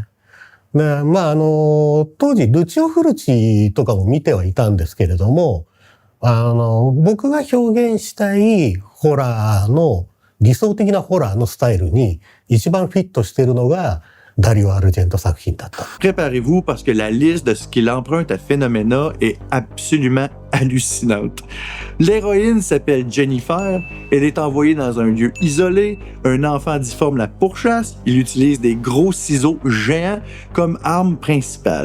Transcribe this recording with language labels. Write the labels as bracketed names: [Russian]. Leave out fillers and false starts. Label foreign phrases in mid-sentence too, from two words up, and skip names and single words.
[Japanese] で、当時、ルチオ・フルチとかも見てはいたんですけれども、僕が表現したいホラーの、理想的なホラーのスタイルに一番フィットしているのが、Dario Argento作品だった。 [French] Préparez-vous parce que la liste de ce qu'il emprunte à Phenomena est absolument hallucinante. L'héroïne s'appelle Jennifer, elle est envoyée dans un lieu isolé, un enfant difforme la pourchasse, il utilise des gros ciseaux géants comme arme principale.